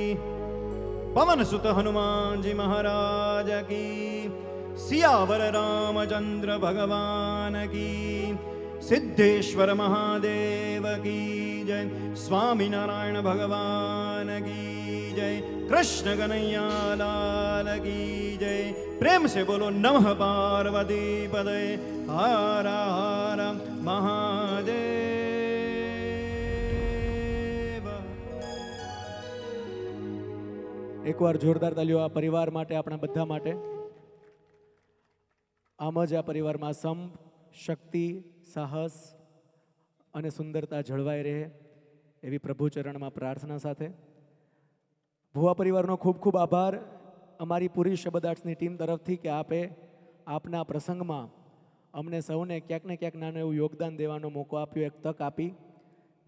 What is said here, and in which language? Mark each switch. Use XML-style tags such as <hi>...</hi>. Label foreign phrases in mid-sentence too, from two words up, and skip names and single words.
<hi>पवन सुत हनुमान जी महाराज की. सियावर रामचंद्र भगवान की. सिद्धेश्वर महादेव की जय. स्वामी नारायण भगवान की जय. कृष्ण कन्हैया लाल की जय. प्रेम से बोलो नमः पार्वती पदे हर हर महादेव.</hi> <gu>એકવાર જોરદાર તાલીઓ આ પરિવાર માટે, આપણા બધા માટે. આમ જ આ પરિવારમાં સંપ, શક્તિ, સાહસ અને સુંદરતા જળવાઈ રહે એવી પ્રભુ ચરણમાં પ્રાર્થના સાથે ભુવા પરિવારનો ખૂબ ખૂબ આભાર અમારી પૂરી શબ્દ આર્ટ્સની ટીમ તરફથી કે આપે આપના પ્રસંગમાં અમને સૌને ક્યાંક ને ક્યાંક નાનું એવું યોગદાન દેવાનો મોકો આપ્યો, એક તક આપી.</gu>